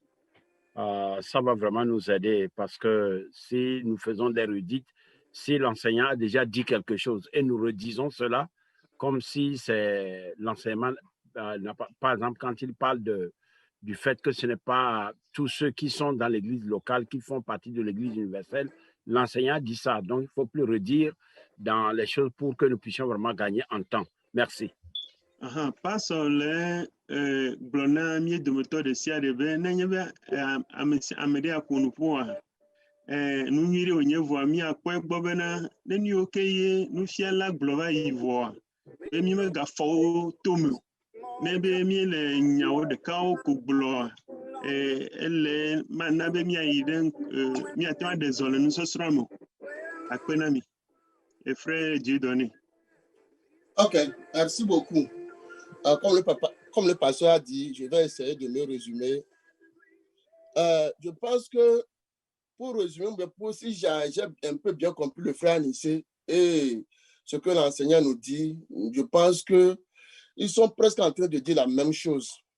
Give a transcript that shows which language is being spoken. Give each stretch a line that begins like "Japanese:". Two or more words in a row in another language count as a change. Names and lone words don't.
French: Ça va vraiment nous aider parce que si nous faisons des redites, si l'enseignant a déjà dit quelque chose et nous redisons cela comme si c'est l'enseignement, par exemple, quand il parle du fait que ce n'est pas tous ceux qui sont dans l'église locale qui font partie de l'église universelle, l'enseignant dit ça. Donc, il ne faut plus redire dans les choses pour que nous puissions vraiment gagner en temps. Merci.
Ewe: Pastor le gblɔna mí dometɔ ɖe sia ɖe be nenye be ame ɖe akɔ nuƒoa nu nyui ɖe wònye vɔa míakpɔe gbɔ bena ne nu yiwo ke ye nufiala gblɔ va yi vɔa be mí megafɔ wo tome ne be mí le nyawo ɖekawo ko gblɔa ele mana be míayi ɖe míate ŋu aɖe zɔ le nusɔsrɔ̃ me akpe na mi.
French: Frère Dieudonné. Ok, merci beaucoup. Comme le pasteur a dit, je vais essayer de le résumer. Je pense que pour résumer, si j'ai un peu bien compris le frère Anissé et ce que l'enseignant nous dit, je pense qu'ils sont presque en train de dire la même chose.